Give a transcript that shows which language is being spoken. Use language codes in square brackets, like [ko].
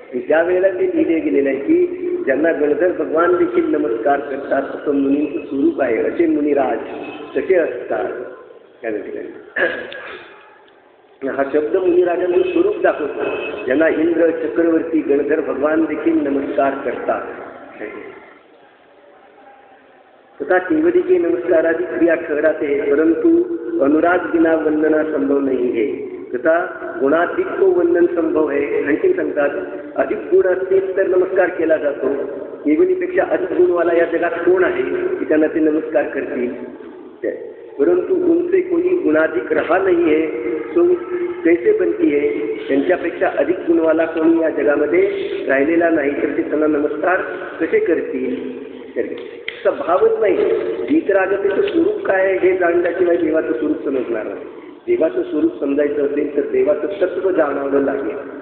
[mr] त्यावेळेला ते लिहिले गेलेले आहे की ज्यांना गणधर भगवान देखील नमस्कार करतात असं मुनींचं स्वरूप आहे. असे मुनिराज कसे असतात त्या ठिकाणी. हा शब्द मुनिराजांचं स्वरूप दाखवतो. ज्यांना इंद्र चक्रवर्ती गणधर भगवान देखील नमस्कार करतात. [hi] तथा केवली के नमस्कारादी क्रिया ठहराते, परंतु अनुराग बिना वंदना संभव नहीं है. तथा गुणाधिक को वंदन संभव है. [mr] आणखी सांगतात, अधिक गुण असतील तर नमस्कार केला जातो. केवलीपेक्षा अधिक गुणवाला या जगात कोण आहे की त्यांना ते नमस्कार करतील. [hi] परंतु उनसे कोई गुणाधिक रहा नहीं है, तो कैसे बनती है. [mr] त्यांच्यापेक्षा अधिक गुणवाला कोणी या जगामध्ये राहिलेला नाही तर ते त्यांना नमस्कार कसे करतील. त्याचा भावच नाही. वीतरागतेचं स्वरूप काय आहे हे जाणल्याशिवाय देवाचं स्वरूप समजणार नाही. देवाचं स्वरूप समजायचं असेल तर देवाचं तत्व जाणावं लागेल.